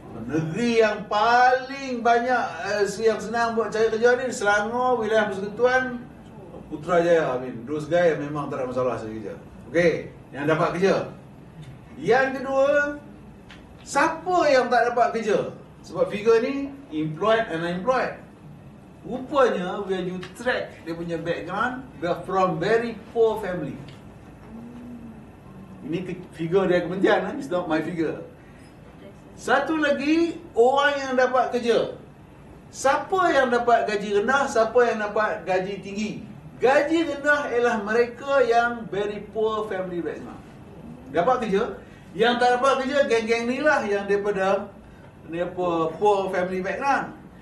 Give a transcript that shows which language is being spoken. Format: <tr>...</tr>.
<ms>Negeri yang paling banyak yang senang buat cari kerja ni Selangor, wilayah Persekutuan, Putrajaya.</ms> <en>Those guys</en> <ms>memang tak ada masalah cari kerja. Okey, yang dapat kerja. Yang kedua, siapa yang tak dapat kerja? Sebab</ms> <en>figure ni employed and unemployed.</en> <ms>Rupanya</ms> <en>when you track</en> <ms>dia punya</ms> <en>background, they are from very poor family.</en> <ms>Ini figure dia kementerian,</ms> <en>it's not my figure.</en> <ms>Satu lagi, orang yang dapat kerja. Siapa yang dapat gaji rendah, siapa yang dapat gaji tinggi? Gaji rendah ialah mereka yang</ms> <en>very poor family background.</en> <ms>Dapat kerja. Yang tak dapat kerja, geng-geng ni lah yang daripada</ms> <en>poor family background.</en>